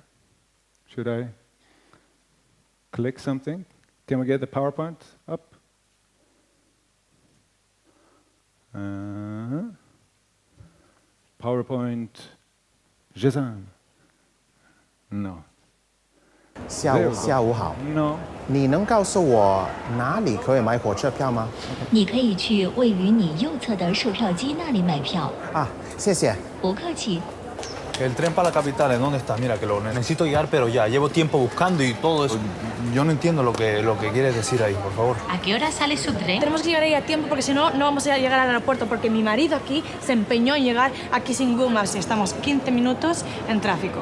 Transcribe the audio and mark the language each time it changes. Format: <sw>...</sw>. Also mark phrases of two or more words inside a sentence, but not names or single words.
<en>Should I click something? Can we get the PowerPoint up? PowerPoint, Shazam. No.</en> <zh>下午好， No. 你能告诉我哪里可以买火车票吗？你可以去位于你右侧的售票机那里买票。啊，谢谢。不客气。</zh> <es>El tren para la capital, ¿en dónde está? Mira, que lo necesito llegar, pero ya. Llevo tiempo buscando y todo eso. Yo no entiendo lo que quieres decir ahí, por favor. ¿A qué hora sale su tren? Tenemos que llegar ahí a tiempo porque si no, no vamos a llegar al aeropuerto porque mi marido aquí se empeñó en llegar aquí sin Google Maps y estamos 15 minutos en tráfico.</es>